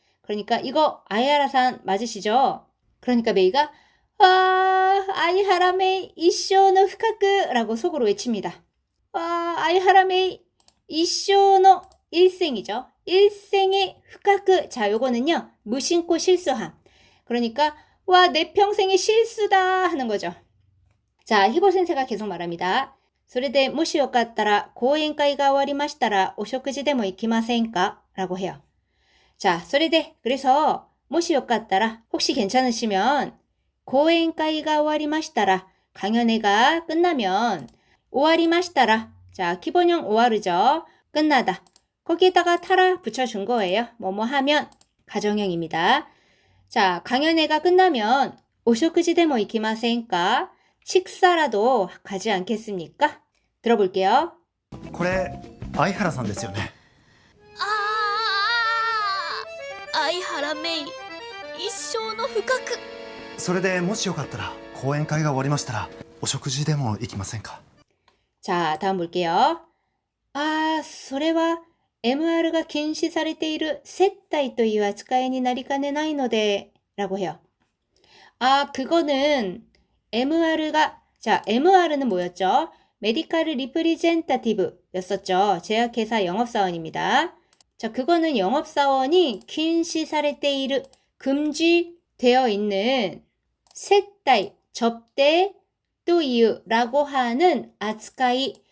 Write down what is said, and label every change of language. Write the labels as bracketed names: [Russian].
[Korean] 그러니까 이거 아이하라상 맞으시죠? 그러니까 메이가 아이하라 메이 이쇼노 후카크라고 속으로 외칩니다. 아이하라 메이 이쇼노 일생이죠. 일생의 후카크. 자, 요거는요. 무심코 실수함. 그러니까 와, 내 평생의 실수다 하는 거죠. 자, 히고 센세가 계속 말합니다. [Japanese] それでもしよかったら講演会が終わりましたらお食事でも行きませんか? [Korean] 라고 해요. 자, [Japanese] それで [Korean] 그래서 [Japanese] もしよかったら [Korean] 혹시 괜찮으시면 [Japanese] 講演会が終わりましたら [Korean] 강연회가 끝나면 [Japanese] 終わりましたら [Korean] 자, 기본형 오와르죠. 끝나다. 거기에다가 타라 붙여준 거예요. 뭐뭐 하면 가정형입니다. 자, 강연회가 끝나면 오쇼쿠지 데모 이키마센까? 식사라도 가지 않겠습니까? 들어볼게요. [Japanese] これ相原さんですよね。相原メイ一生の不覚。それでもしよかったら講演会が終わりましたらお食事でも行きませんか。 [Korean] 자, 다음 볼게요. [Japanese] それは MR가禁止されている接待という扱いになりかねないので [Korean] 라고 해요. 그거는 MR가 자, MR는 뭐였죠? 메디컬 리프리젠타티브 였었죠. 제약회사 영업사원입니다. 자, 그거는 영업사원이 긴시사레테이르 금지되어 있는 세타이 접대 또이유라고 하는 아츠카이.